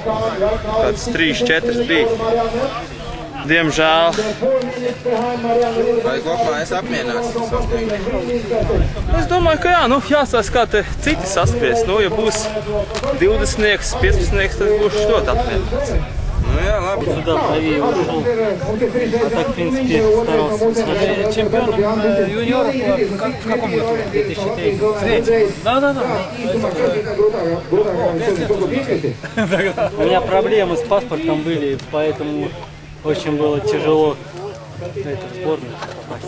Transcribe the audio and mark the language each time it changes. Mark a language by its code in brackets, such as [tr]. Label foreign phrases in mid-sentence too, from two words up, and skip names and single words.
[lv] Kāds 3-4 bija. Diemžēl. Vai kopumā esi apmierināts ar sasniegumu? Es domāju, ka jā, nu, jāsās kā te citi saspries. Nu, ja būs 20, 15, tad būšu ļoti apmierināts. [ru] Ну я ладно. Сюда правее ушел. А так, в принципе, старался. Чемпионом юниоров в каком году? 2003. Да. У меня проблемы с паспортом были, поэтому очень было тяжело в сборную попасть.